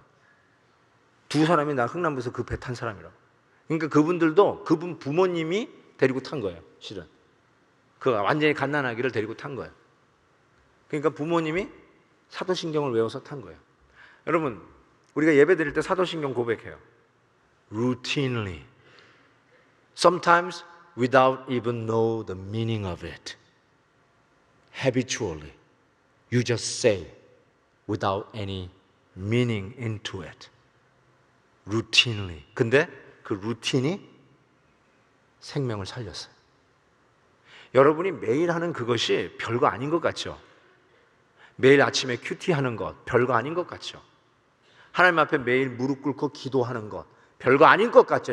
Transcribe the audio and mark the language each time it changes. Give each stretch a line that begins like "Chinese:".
Korean: 두 사람이 나 흥남부에서 그 배 탄 사람이라고. 그러니까 그분들도 그분 부모님이 데리고 탄 거예요. 실은 그 완전히 갓난아기를 데리고 탄 거예요. 그러니까 부모님이 사도신경을 외워서 탄 거예요. 여러분, 우리가 예배 드릴 때 사도신경 고백해요.
English: Routinely, sometimes without even know the meaning of it. Habitually, you just say without any meaning into it. Routinely.
Korean: 근데 그 루틴이 생명을 살렸어요. 여러분이 매일 하는 그것이 별거 아닌 것 같죠? 매일 아침에 큐티하는 것 별거 아닌 것 같죠? 하나님 앞에 매일 무릎 꿇고 기도하는 것 별거 아닌 것 같죠?